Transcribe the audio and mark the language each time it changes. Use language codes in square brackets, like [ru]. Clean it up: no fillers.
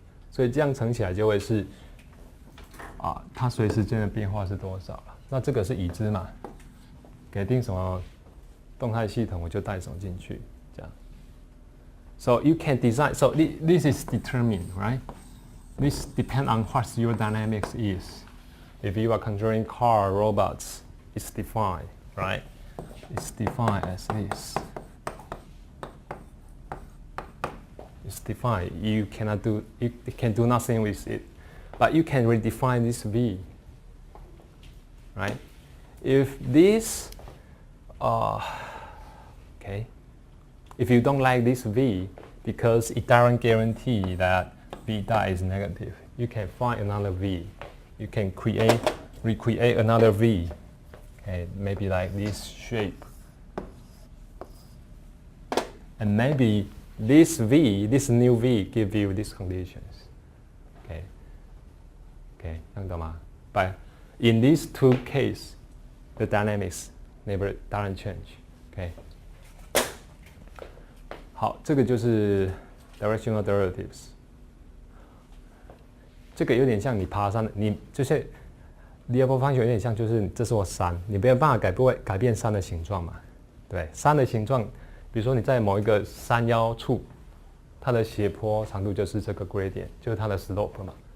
[zh] 所以这样乘起来就会是它随时间的变化是多少了？那这个是已知嘛？给定什么动态系统，我就带什么进去，这样。 [en] So you can design. So this is determined, right? This depends on what your dynamics is. If you are controlling car, robots, it's defined, right? It's defined as this. It's defined. You cannot do. You can do nothing with it. But you can redefine this v, right? If this, okay, if you don't like this v because it doesn't guarantee that beta is negative, you can find another v. You can recreate another v, okay, maybe like this shape. And maybe this v, this new v, give you these conditions. Okay, [zh] 这样懂吗？ [en] But in these two cases, the dynamics never doesn't change. Okay. [zh] 好，这个就是 directional derivatives。这个有点像你爬山，你就是第二波方程有点像，就是这是我山，你没有办法改变山的形状嘛？对，山的形状，比如说你在某一个山腰处，它的斜坡长度就是这个 gradient， 就是它的 slope 嘛。